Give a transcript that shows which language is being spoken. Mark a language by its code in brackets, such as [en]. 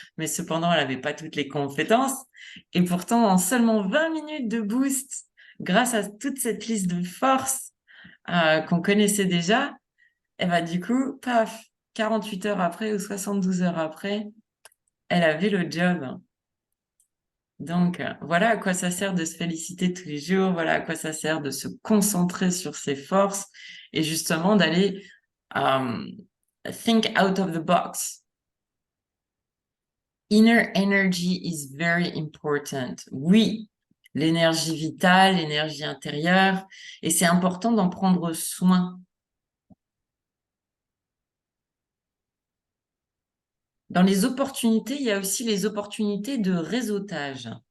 [fr] Mais cependant, elle n'avait pas toutes les compétences. Et pourtant, en seulement 20 minutes de boost, grâce à toute cette liste de forces qu'on connaissait déjà, et bah, du coup, paf, 48 heures après ou 72 heures après, elle avait le job. Donc, voilà à quoi ça sert de se féliciter tous les jours, voilà à quoi ça sert de se concentrer sur ses forces et justement d'aller [en] think out of the box. Inner energy is very important. [fr] Oui, l'énergie vitale, l'énergie intérieure, et c'est important d'en prendre soin. Dans les opportunités, il y a aussi les opportunités de réseautage.